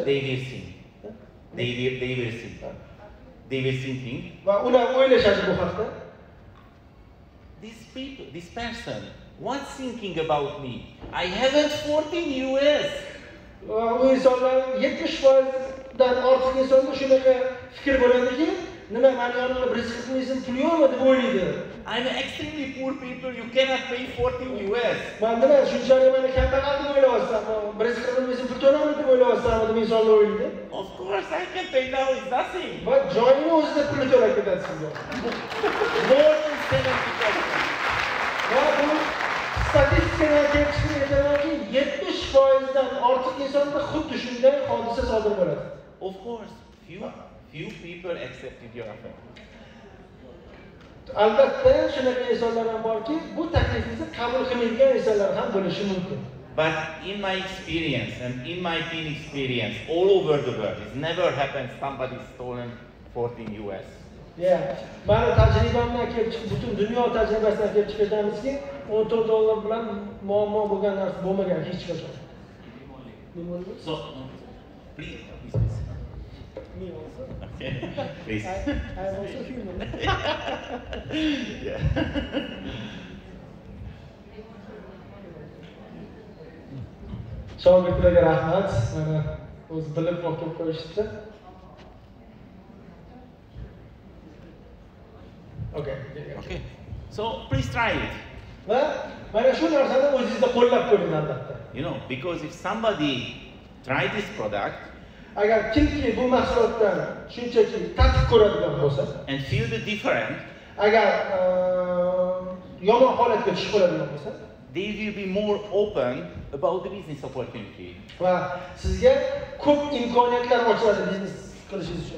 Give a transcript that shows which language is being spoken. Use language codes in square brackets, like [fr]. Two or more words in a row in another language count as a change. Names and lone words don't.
[en] They will think. They will thinking. [uz] Va ular o'ylashadi bu haqda. [en] This person, what's thinking about me? I haven't 14 US. [uz] U insonlar 70%dan ortiq insonda shunaqa fikr bo'ladiki, nima meni yonimda 140 ming pul yo'qmi deb o'ylaydi. [en] I'm extremely poor people, you cannot pay 14 US. [uz] Men nima shunchalik meni kambag'al deb o'ylayapsan, 140 ming pul to'layman deb o'ylayapsan deb insonlar o'ylaydi. [en] Of course course, I can pay now. It's nothing. But joining [uz] o'zida pul to'lab ketasiz. [en] More than 70%. [uz] Va bu statistikaga kelib chiqib aytamanki, 70% ortiq insonda xuddi shunday hodisa sodir bo'ladi. [en] Of course, few people accepted your offer. [uz] Albatta, shunaqa insonlar ham borki, bu taklifingizni qabul qilmaydigan insonlar ham bo'lishi mumkin. [en] But in my experience and in my team experience all over the world, it's never happened somebody stolen 14 US. Yeah. [uz] Mani tajribamdan kelib chiqib, butun dunyo tajribasidan kelib chiqib aytamizki, $14 bilan muammo bo'lgan narsa bo'lmagan hech qachon. [en] So, please. Me also. Okay, please. I am also human. Yeah. [uz] Shogirdlarga rahmat. Mana o'zi bilib o'qib qo'yishdi. [en] Okay. So please try it. [uz] Va mana shu narsani o'zingizda qo'llab ko'ring albatta. [en] You know, because if somebody try this product [uz] Agar kimki bu mahsulotdan shunchaki tatib ko'radigan bo'lsa, [en] and feel the difference, [uz] agar yomon holatga tushib qoladigan bo'lsa, [en] they will be more open about the business opportunity. [uz] va sizga ko'p imkoniyatlar ochiladi biznes qilishingiz uchun.